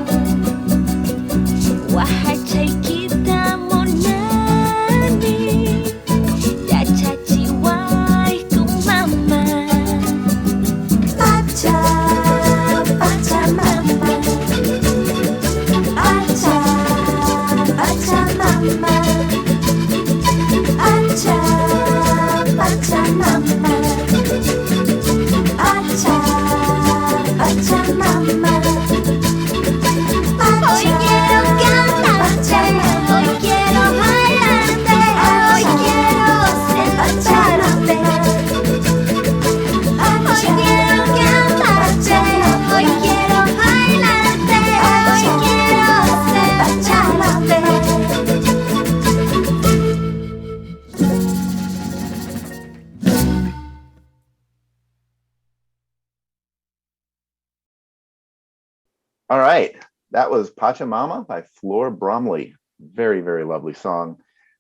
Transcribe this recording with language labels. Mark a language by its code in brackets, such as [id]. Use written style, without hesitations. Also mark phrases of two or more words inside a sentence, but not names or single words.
[qu] Wahachay kita monani Dachachi Waiku Mama Pachamama, Pachamama, Pachamama, Pachamama. [es] Hoy quiero cantarte, hoy quiero bailarte, hoy quiero sentarte. Hoy quiero cantarte, hoy quiero bailarte, hoy quiero sentarte. [en] All right. That was Pachamama by Flor Bromley. Very, very lovely song.